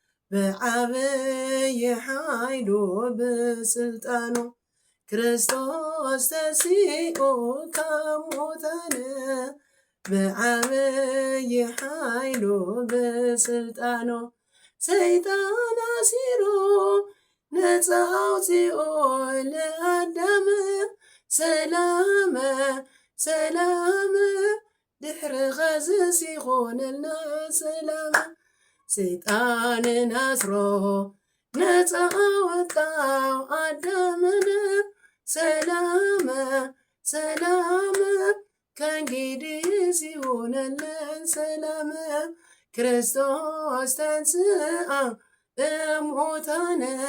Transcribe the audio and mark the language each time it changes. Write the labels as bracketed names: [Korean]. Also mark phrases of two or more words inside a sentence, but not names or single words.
[Geez] በዐቢይ ኃይሉ በሥልጣኑ። ክርስቶስ ተንሥኡ ከሙታነ በዐቢይ ኃይሉ በሥልጣኑ። ሰይጣን አሲሩ ነፃ አውፂኡ ለአዳም። [Tigrinya] ሰላም ሰላም ድሕሪ ኸዚ ሲኾነልና ሰላም። [Amharic] ሰይጣንን ኣስሮ ነፃ ወጣው ኣዳምን ሰላም፣ ሰላም ከእንግዲህ ሲሆነልን ሰላም። [Geez] ክርስቶስ ተንሥአ እሙታነ